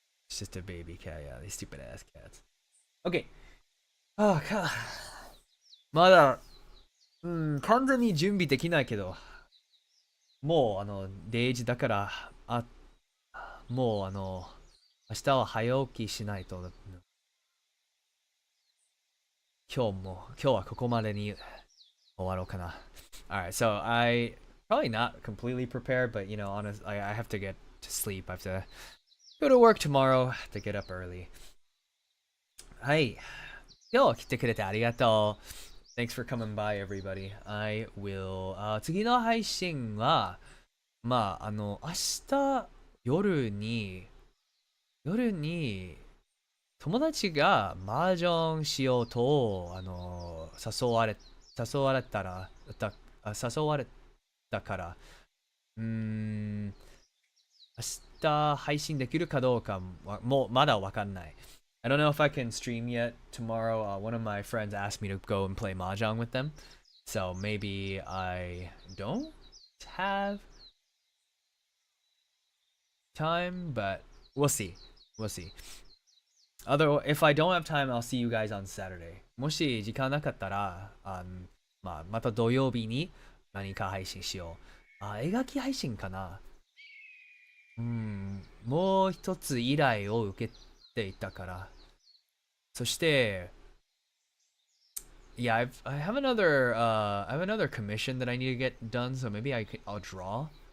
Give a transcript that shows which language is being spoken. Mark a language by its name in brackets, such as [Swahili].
[English] It's just a baby cat, yeah, these stupid ass cats. Okay. [Japanese] まだ、完全に準備できないけど、もう、0時だから、もう、明日は早起きしないと、今日はここまでに終わろうかな。 [English] Alright, so I probably not completely prepared, but honest, I have to get to sleep. I have to go to work tomorrow to get up early. [Japanese] はい。今日来てくれてありがとう。 [English] Thanks for coming by, everybody. I will, [Japanese] 次の配信は、明日夜に、友達が麻雀しようと、誘われたから、明日配信できるかどうかもまだわかんない。 [English] I don't know if I can stream yet tomorrow. One of my friends asked me to go and play mahjong with them. So maybe I don't have time, but we'll see. We'll see. If I don't have time, I'll see you guys on Saturday. [Japanese] もし時間なかったら、また土曜日に何か配信しよう。描き配信かな。もう一つ依頼を受けていたから。そして、 [English] Yeah, I have another commission that I need to get done, so maybe I'll draw.